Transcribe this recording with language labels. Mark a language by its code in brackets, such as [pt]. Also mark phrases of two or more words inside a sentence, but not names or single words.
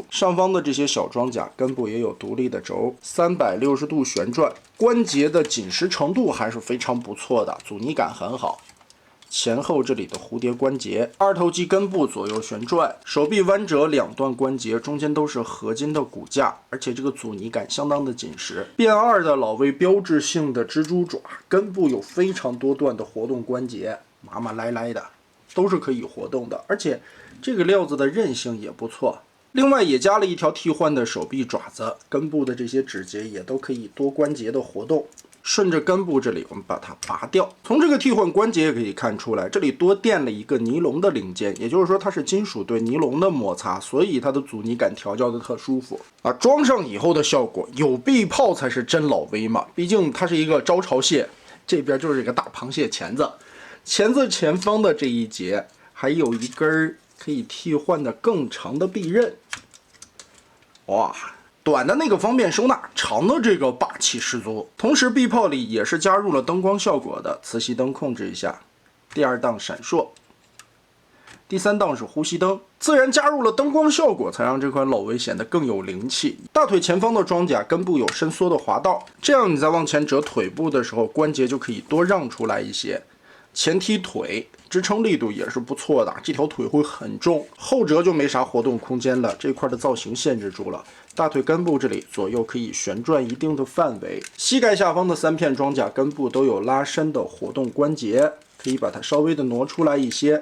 [zh] 上方的這些小裝甲根部也有獨立的軸，360度旋轉，關節的緊實程度還是非常不錯的，阻尼感很好。前後這裡的蝴蝶關節，2頭肌根部左右旋轉，手臂彎折2段關節中間都是合金的骨架，而且這個阻尼感相當的緊實。變2的老威標誌性的蜘蛛爪，根部有非常多段的活動關節，麻麻赖賴的，都是可以活動的，而且這個料子的韌性也不錯。另外也加了一條替換的手臂爪子，根部的這些指節也都可以多關節的活動。順着根部這裡，我們把它拔掉。從這個替換關節也可以看出來，這裡多墊了一個尼龍的零件，也就是說它是金屬對尼龍的摩擦，所以它的阻尼感調教的特舒服啊。裝上以後的效果，有臂炮才是真老威嘛，畢竟它是一個招潮蟹，這邊就是一個大螃蟹鉗子，鉗子前方的這一節還有一根可以替換的更長的臂刃，哇！短的那個方便收納，長的這個霸氣十足。同時臂炮裡也是加入了燈光效果的，磁吸燈控制一下。第2檔閃爍，第3檔是呼吸燈，自然加入了燈光效果，才讓這款老威顯得更有靈氣。大腿前方的裝甲根部有伸縮的滑道，這樣你在往前折腿部的時候，關節就可以多讓出來一些。前踢腿支撐力度也是不錯的，這條腿会很重，後折就没啥活動空間了，這塊的造型限制住了。大腿根部這裡左右可以旋轉一定的範圍，膝蓋下方的3片裝甲根部都有拉伸的活動關節，可以把它稍微的挪出來一些。